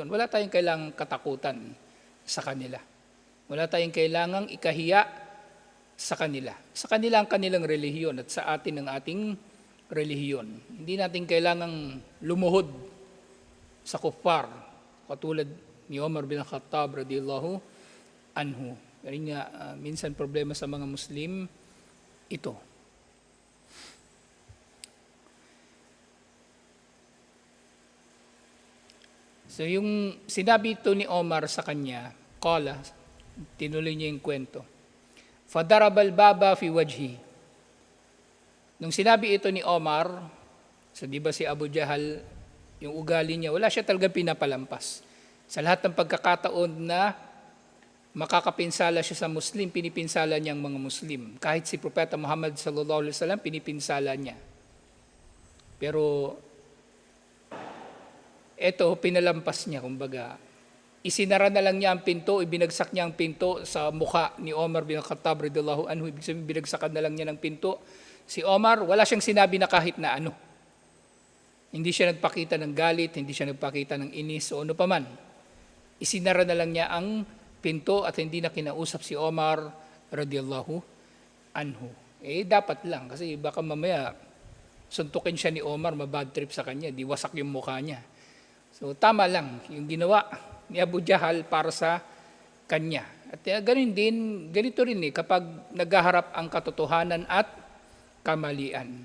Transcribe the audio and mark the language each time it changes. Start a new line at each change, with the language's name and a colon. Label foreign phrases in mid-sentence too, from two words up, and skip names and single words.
Filipino: Wala tayong kailangang katakutan sa kanila. Wala tayong kailangang ikahiya sa kanila. Sa kanila ang kanilang relihiyon at sa atin ang ating relihiyon. Hindi natin kailangang lumuhod sa kuffar katulad ni Omar bin Khattab
Arabic: رضي الله عنه.
Filipino: Pero nga, minsan problema sa mga Muslim, ito. So yung sinabi ito ni Omar sa kanya, qala, tinuloy niya yung kwento.
Arabic: فضرب الباب في وجهه.
Filipino: Nung sinabi ito ni Omar, so di ba si Abu Jahal, yung ugali niya, wala siya talaga pinapalampas. Sa lahat ng pagkakataon na makakapinsala siya sa Muslim, pinipinsala niya ang mga Muslim. Kahit si Propeta Muhammad
Arabic: صلى الله عليه وسلم,
Filipino: pinipinsala niya. Pero eto, pinalampas niya, kumbaga. Isinara na lang niya ang pinto, ibinagsak niya ang pinto sa mukha ni Omar bin Khattab
Arabic: رضي الله عنه.
Filipino: Ibig sabihin, binagsakan na lang niya ng pinto. Si Omar, wala siyang sinabi na kahit na ano. Hindi siya nagpakita ng galit, hindi siya nagpakita ng inis o ano paman. Isinara na lang niya ang pinto at hindi na kinausap si Omar
Arabic: رضي الله عنه.
Filipino: Dapat lang kasi baka mamaya suntukin siya ni Omar, mabad trip sa kanya, di wasak yung mukha niya. So tama lang yung ginawa ni Abu Jahal para sa kanya. At ganito rin kapag naghaharap ang katotohanan at kamalian.